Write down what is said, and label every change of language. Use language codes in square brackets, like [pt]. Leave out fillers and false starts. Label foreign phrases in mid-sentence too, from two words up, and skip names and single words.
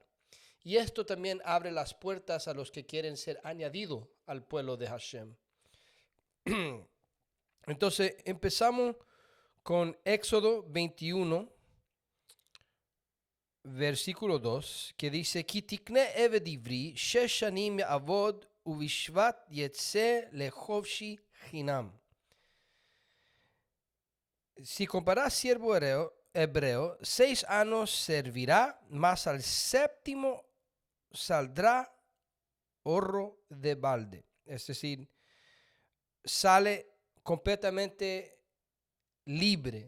[es] Y esto también abre las puertas a los que quieren ser añadidos al pueblo de Hashem. Entonces, empezamos con Éxodo 21, versículo 2, que dice: [he] כי תקנה עבד עברי, שש שנים יעבד, ובשבעת יצא לחפשי חנם. [es] Si comparas siervo hebreo, 6 años servirá, mas al séptimo saldrá ahorro de balde. Es decir, sale completamente libre.